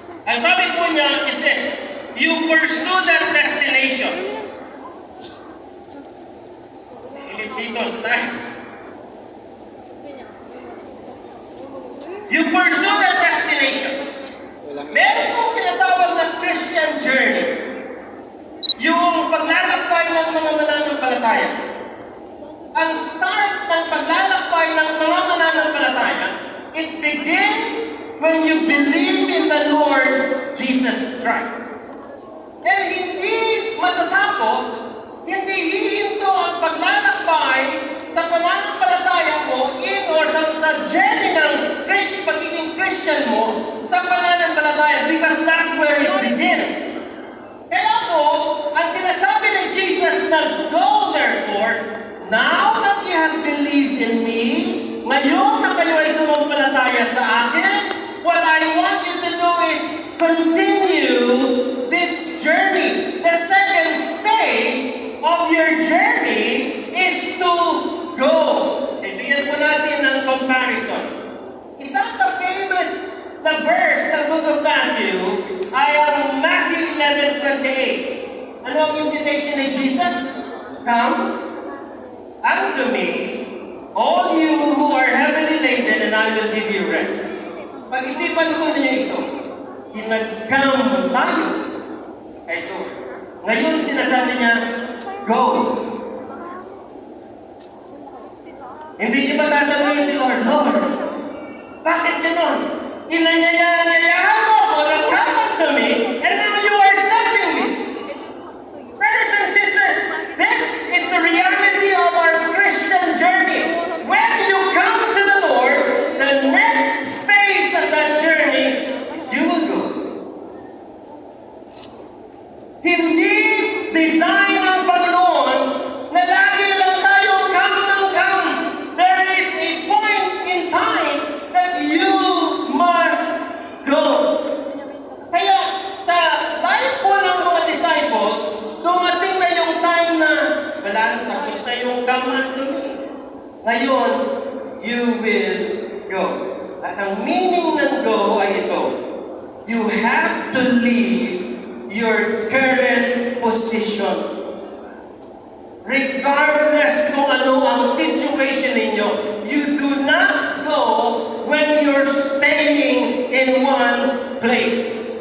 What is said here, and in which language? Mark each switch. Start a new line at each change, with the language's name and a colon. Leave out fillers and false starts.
Filipino: Ang sabi po niya
English: is this, you pursue that destination. Filipinos, nice. You pursue that destination.
Filipino: Meron pong tinatawag na Christian journey. Yung paglalakbay ng mga mananampalataya. Ang start ng paglalakbay ng mga mananampalataya,
English: it begins when you believe in the Lord Jesus Christ.
Filipino: And hindi matatapos, hindi hihinto ang paglalakbay sa pananampalataya mo in or sa journey ng pagiging Christian mo sa pananampalataya
English: because that's where it begins.
Filipino: Kaya po, ang sinasabi ni Jesus na
English: go therefore, now that you have believed in me,
Filipino: ngayon na kayo ay sumampalataya sa akin,
English: what I want you to do is continue this journey. The second phase of your journey is to go.
Filipino: Ibigyan po natin ng comparison. Isa sa famous na verse ng Book of Matthew ay ang Matthew 11:28. Ano ang invitation ni Jesus?
English: Come unto me, all you who are heavily laden, and I will give you rest.
Filipino: Pag-isipan po ninyo ito. Nag-come tayo kay Lord. Ngayon sinasabi niya, go. Hindi niyo ba tatanungin si Lord, Lord, bakit gano'n? Inanyayahan mo ako na
English: come unto me, and now you are sending me. Brothers and sisters, this is the reality of our Christian journey. When you come to the Lord, the next phase of that journey is you will go.
Filipino: Hindi design ng Panginoon na lagi lang tayo come ng come.
English: There is a point in time that you must go.
Filipino: Kaya sa life po ng mga disciples, dumating na yung time na wala, tapos na yung come unto me. Ngayon,
English: you will go.
Filipino: At ang meaning ng go ay ito.
English: You have to leave your current position. Regardless
Filipino: kung ano ang situation ninyo,
English: you do not go when you're staying in one place.